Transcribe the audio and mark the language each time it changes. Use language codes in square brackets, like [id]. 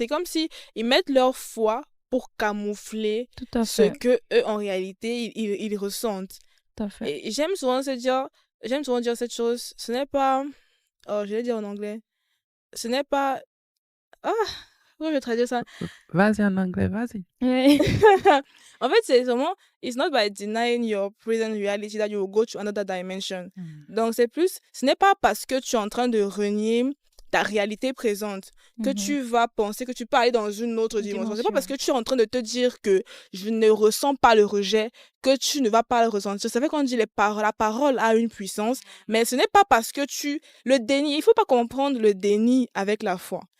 [fr] C'est comme si ils mettent leur foi pour camoufler Tout à ce fait. que eux en réalité ils ressentent. Tout à fait. Et j'aime souvent dire cette chose, ce n'est pas, oh je vais dire en anglais, ce n'est pas, ah, comment je vais traduire ça? Vas-y en anglais, vas-y. Ouais. En fait, c'est vraiment, [en] it's not by denying your present reality that you will go to another dimension. [fr] Donc, c'est plus, ce n'est pas parce que tu es en train de renier ta réalité présente que tu vas penser que tu peux aller dans une autre dimension. C'est pas parce que tu es en train de te dire que je ne ressens pas le rejet que tu ne vas pas le ressentir. C'est vrai qu'on dit la parole a une puissance, mais ce n'est pas parce que le déni, il faut pas comprendre le déni avec la foi.